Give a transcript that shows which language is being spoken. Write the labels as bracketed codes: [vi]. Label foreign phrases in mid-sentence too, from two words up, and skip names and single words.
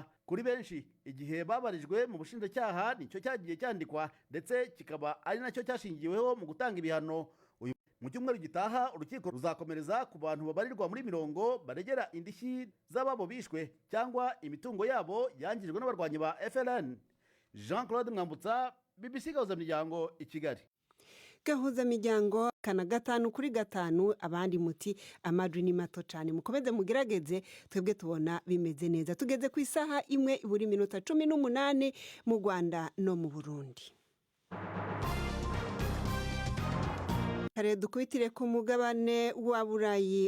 [rw] Kuri benshi igihe babarijwe mu bushinjacyaha nicyo cyagiye cyandikwa ndetse kikaba ari nacyo cyashingiweho mu gutanga ibihano. Mu cyumweru gitaha urukiko ruzakomereza ku bantu babarirwa muri 100 baregera indishyi z'ababo bishwe cyangwa imitungo yabo yangijwe n'abarwanyi ba FLN. Jean-Claude Mwambutsa, BBC Gahuzamiryango, i Kigali. Gahuzamiryango kana gatanu kuri gatanu, abandi muti amajwi ni mato cyane, mukomeze mugerageze, twebwe tubona bimeze neza. Tugeze ku isaha imwe iburi minota 18 mu Rwanda no mu Burundi. Kare dukwitire ku mugabane wa Burayi.